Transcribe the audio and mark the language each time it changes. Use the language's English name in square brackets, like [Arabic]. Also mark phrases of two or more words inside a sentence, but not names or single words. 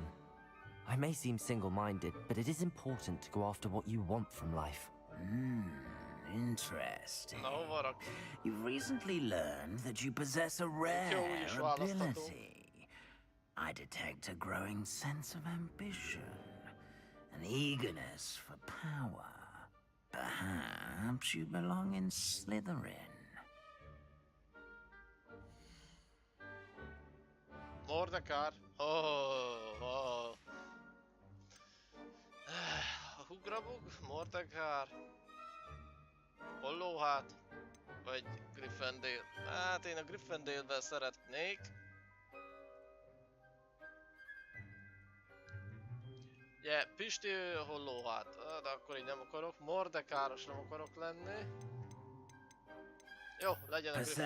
[English] I may seem single-minded, but it is important to go after what you want from life. Interesting. [Hungarian] Na, hova rak? [English] You've recently learned that you possess a rare [Hungarian] Jó, úgyis választható. [English] ability. I detect a growing sense of ambition, an eagerness for power. Perhaps you belong in Slytherin. [Hungarian] Mordekár. Oh. Hugrabug, Mordekár. Hollóhát. Vagy Gryffindor. Hát én a Gryffindorben szeretnék. Ugye, Pisti Hollóhát. De akkor így nem akarok. Mordekáros nem akarok lenni. Jó, legyen a Gryffindor.